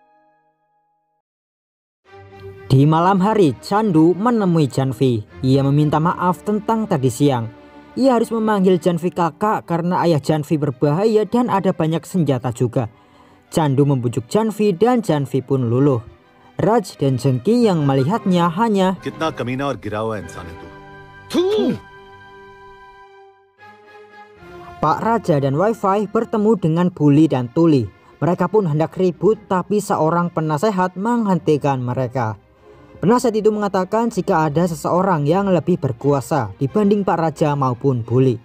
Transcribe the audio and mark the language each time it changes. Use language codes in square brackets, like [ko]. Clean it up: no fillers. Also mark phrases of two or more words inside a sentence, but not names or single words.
[id] Di malam hari Chandu menemui Janvi. Ia meminta maaf tentang tadi siang. Ia harus memanggil Janvi kakak karena ayah Janvi berbahaya dan ada banyak senjata juga. Chandu membujuk Janvi dan Janvi pun luluh. Raj dan Chungki yang melihatnya hanya [hi] कितना कमीना और गिरा हुआ इंसान है तू. [id] Pak Raja dan Wi-Fi bertemu dengan Buli dan Tuli. Mereka pun hendak ribut tapi seorang penasehat menghentikan mereka. Penasehat itu mengatakan jika ada seseorang yang lebih berkuasa dibanding Pak Raja maupun Buli.